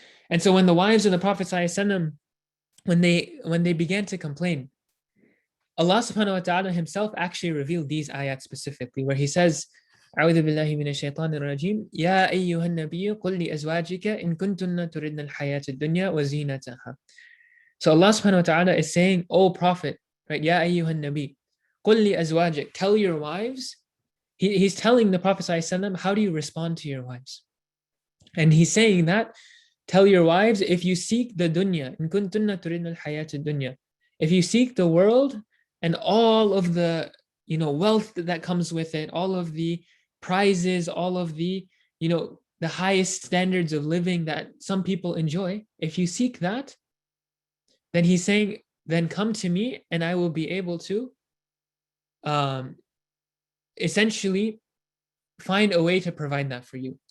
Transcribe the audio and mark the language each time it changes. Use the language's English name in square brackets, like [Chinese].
[English] And so when the wives of the Prophet ﷺ, when they began to complain, Allah subhanahu wa ta'ala himself actually revealed these ayat specifically, where he says, [Arabic] أعوذ بالله من الشيطان الرجيم يا أيها النبي قل لأزواجك إن كنتن تردن الحياة الدنيا وزينتها. [English] So Allah subhanahu wa ta'ala is saying, O Prophet, right? [Arabic] يا أيها النبي قل لأزواجك, [English] tell your wives. He's telling the Prophet ﷺ, how do you respond to your wives? And he's saying that, tell your wives, if you seek the dunya, [Arabic] إن كنتن تردن الحياة الدنيا, [English] if you seek the world and all of the wealth that comes with it, all of the prizes, all of the the highest standards of living that some people enjoy, if you seek that, then he's saying, then come to me and I will be able to essentially find a way to provide that for you.